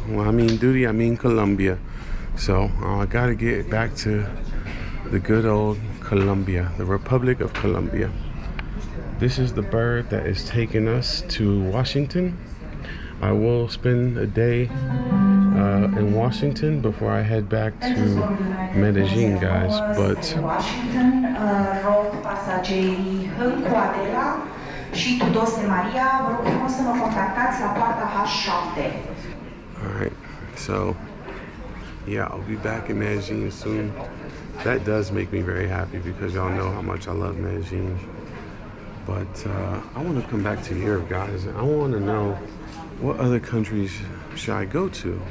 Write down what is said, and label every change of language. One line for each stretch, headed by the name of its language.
English: Well, I mean duty, I mean Colombia. So I got to get back to the good old Colombia, the Republic of Colombia. This is the bird that is taking us to Washington. I will spend a day in Washington before I head back to Medellin, guys. But
Romanian: Washington, rog pasagerii cu Adela și Tudose Maria, vă rog frumos să mă contactați la poarta H7.
English: Alright, so yeah, I'll be back in Medellin soon. That does make me very happy because y'all know how much I love Medellin. But I want to come back to Europe, guys. I want to know, what other countries should I go to?